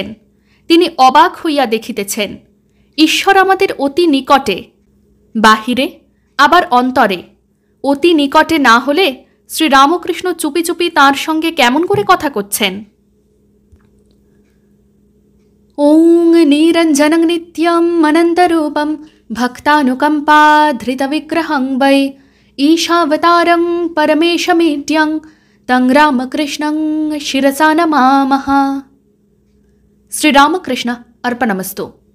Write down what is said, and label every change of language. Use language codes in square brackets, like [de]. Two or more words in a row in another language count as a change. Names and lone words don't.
[bn] তিনি অবাক হইয়া দেখিতেছেন, ঈশ্বর আমাদের অতি নিকটে, বাহিরে আবার অন্তরে। অতি নিকটে না হলে শ্রীরামকৃষ্ণ চুপি চুপি তাঁর সঙ্গে কেমন করে কথা করছেন? [sa] ॐ निरञ्जनं नित्यम् अनन्तरूपं भक्तानुकम्पाधृतविग्रहं वै ईशावतारं परमेशमीड्यं तं रामकृष्णं शिरसा नमामः. श्रीरामकृष्ण अर्पणमस्तु.